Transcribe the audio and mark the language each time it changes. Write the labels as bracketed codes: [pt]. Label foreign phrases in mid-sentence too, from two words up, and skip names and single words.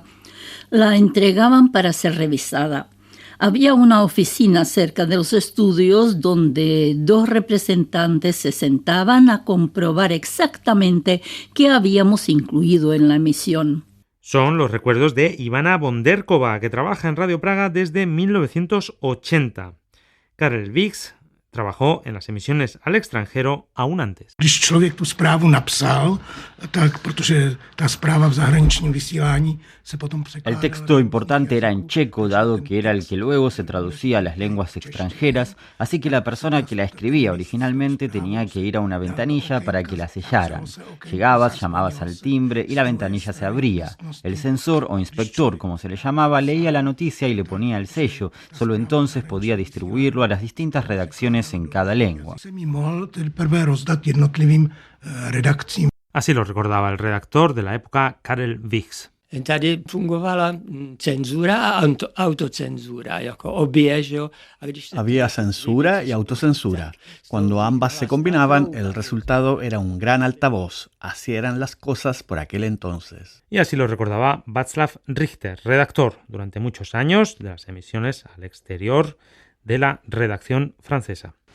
[es] La entregaban para ser revisada. Había una oficina cerca de los estudios donde dos representantes se sentaban a comprobar exactamente qué habíamos incluido en la emisión. Son los recuerdos de Ivana Bonderkova, que trabaja en Radio Praga desde 1980. Karel Vix trabajó en las emisiones al extranjero aún antes. [cs] Když člověk tu zprávu napsal, tak protože ta zpráva v zahraničním vysílání se potom překládala. [es] El texto importante era en checo, dado que era el que luego se traducía a las lenguas extranjeras, así que la persona que la escribía originalmente tenía que ir a una ventanilla para que la sellaran. Llegabas, llamabas al timbre y la ventanilla se abría. El censor o inspector, como se le llamaba, leía la noticia y le ponía el sello. Solo entonces podía distribuirlo a las distintas redacciones en cada lengua. Así lo recordaba el redactor de la época, Karel Vix. [cs] Tady fungovala cenzura a autocensura, jako obě, že jo. [es] Había censura y autocensura. Cuando ambas se combinaban, el resultado era un gran altavoz. Así eran las cosas por aquel entonces. Y así lo recordaba Václav Richter, redactor durante muchos años de las emisiones al exterior de la redacción francesa.